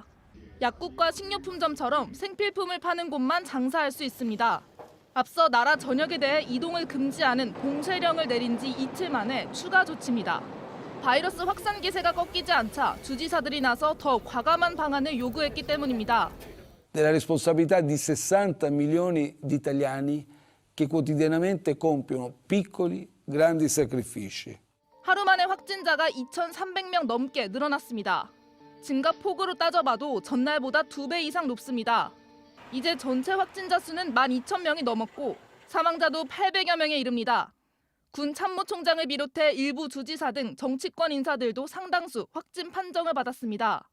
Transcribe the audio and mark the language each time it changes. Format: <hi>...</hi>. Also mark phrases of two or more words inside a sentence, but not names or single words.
<ko>약국과 식료품점처럼 생필품을 파는 곳만 장사할 수 있습니다. 앞서 나라 전역에 대해 이동을 금지하는 봉쇄령을 내린 지 이틀 만에 추가 조치입니다. 바이러스 확산 기세가 꺾이지 않자 주지사들이 나서 더 과감한 방안을 요구했기 때문입니다.</ko> <it>Della responsabilità di 60 milioni di italiani che quotidianamente compiono piccoli, grandi sacrifici.</it> <ko>하루 만에 확진자가 2,300명 넘게 늘어났습니다. 증가 폭으로 따져봐도 전날보다 2배 이상 높습니다. 이제 전체 확진자 수는 12,000명이 넘었고 사망자도 800여 명에 이릅니다. 군 참모총장을 비롯해 일부 주지사 등 정치권 인사들도 상당수 확진 판정을 받았습니다.</ko>